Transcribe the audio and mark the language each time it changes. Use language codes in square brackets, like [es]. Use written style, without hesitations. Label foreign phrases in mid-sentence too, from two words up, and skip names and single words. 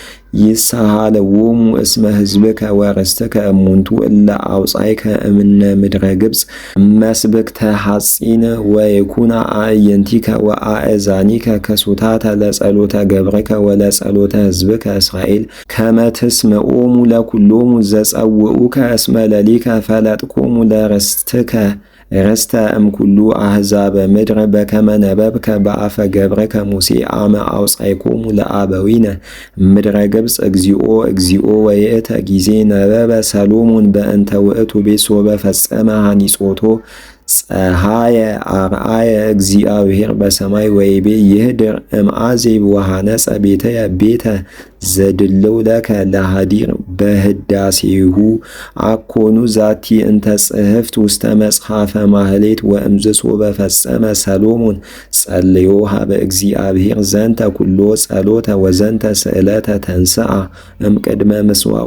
[gez] ይሳሃለዎሙ እስመ ሕዝብከ ወርስትከ እሙንቱ እለ አውጻእከ እምነ ምድረ ግብፅ መስብክተ ሐጺን ወይኩና አዕይንቲከ ወአእዛኒከ ከሱታተ ለጸሎተ ገብርከ ወለጸሎተ ሕዝብከ እስራኤል ከመ ትስምዖሙ ለኵሎሙ ዘጸውዑከ እስመ ለሊከ ፈለጥኮሙ ለርስትከ ርስተ እምኩሉ አሕዛበ ምድር በከመ ነበብከ በአፈ ገብርከ ሙሴ አመ አውጻእኮሙ ለአበዊነ ምድረ ግብፅ እግዚኦ እግዚኦ ወይእተ ጊዜ ነበበ ሰሎሞን በእንተ ውእቱ ቤት ሶበ ፈጸመ ሐኒጾቶ ፀሐየ አርአየ እግዚአብሔር በሰማይ ወይቤ ይህድር እምአዜብ ወሐነጸ ቤተየ ቤተ ዘድልው ለከ ለሃዲር በህዳሴሁ አኮኑ ዛቲ እንተ ጽሕፍት ውስተ መጽሐፈ ማህሌት ወእምዝሶ በፈጸመ ሰሎሞን ጸልዮ ሀበ እግዚአብሔር ዘንተ ኩሎ ጸሎተ ወዘንተ ስእለተ ተንስአ እምቅድመ ምስዋኡ